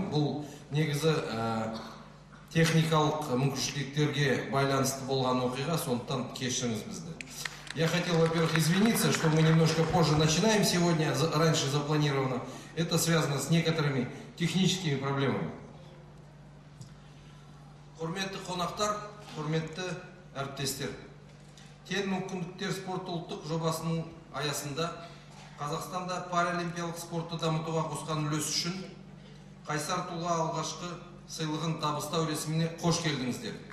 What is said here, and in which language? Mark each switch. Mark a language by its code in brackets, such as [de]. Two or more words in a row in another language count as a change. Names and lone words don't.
[kk] Бұл негізі техникалық мүмкіншіліктерге байланысты болған оқиға, сондықтан кешіріңіз бізді. [ru] Я хотел, во-первых, извиниться, что мы немножко позже начинаем сегодня, раньше запланировано. Это связано с некоторыми техническими проблемами. [kk] Құрметті қонақтар, құрметті әріптестер. Тең мүмкіндіктер спорт ұлттық жобасының аясында Қазақстанда паралимпиялық спортты дамытуға қосқан үлес үшін Қайсар тұлға алғашқы сыйлығын табыстау рәсіміне қош келдіңіздер.